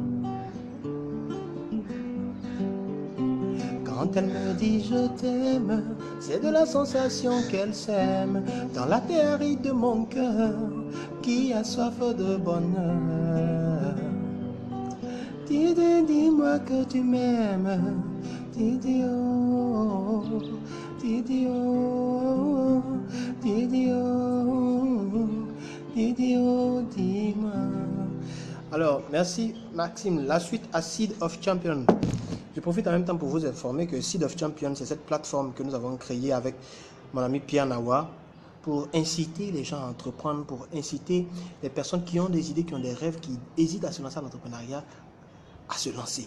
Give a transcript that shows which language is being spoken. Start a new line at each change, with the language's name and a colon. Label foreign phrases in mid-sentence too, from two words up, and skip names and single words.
French: Quand elle me dit je t'aime, c'est de la sensation qu'elle sème dans la terre de mon cœur qui a soif de bonheur. Didi, dis-moi que tu m'aimes. Didi oh, Didi oh, Didi oh, Didi oh, dis-moi. Alors, merci Maxime. La suite à Seed of Champions. Je profite en même temps pour vous informer que Seed of Champions, c'est cette plateforme que nous avons créée avec mon ami Pierre Nawa pour inciter les gens à entreprendre, pour inciter les personnes qui ont des idées, qui ont des rêves, qui hésitent à se lancer en entrepreneuriat, à se lancer.